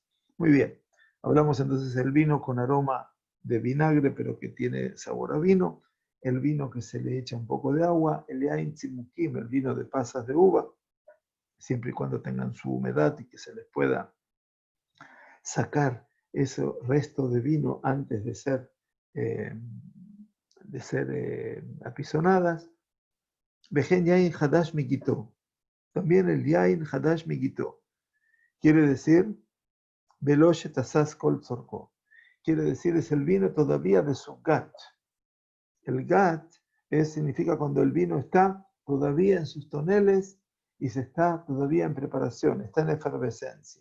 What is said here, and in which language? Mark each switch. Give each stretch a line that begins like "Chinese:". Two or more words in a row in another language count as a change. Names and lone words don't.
Spanish: Muy bien, hablamos entonces del vino con aroma de vinagre, pero que tiene sabor a vino, el vino que se le echa un poco de agua, el
Hebrew: יין צימוקים,
Spanish: el vino de pasas de uva, siempre y cuando tengan su humedad y que se les pueda sacar ese resto de vino antes de ser apisonadas.
Hebrew: וכן יין חדש מגיתו.
Spanish: También el
Hebrew: יין חדש מגיתו.
Spanish: Quiere decir,
Hebrew: ולא שתסס כל צרכו.
Spanish: Quiere decir, es el vino todavía de su gat. El gat significa cuando el vino está todavía en sus toneles y se está todavía en preparación, está en efervescencia.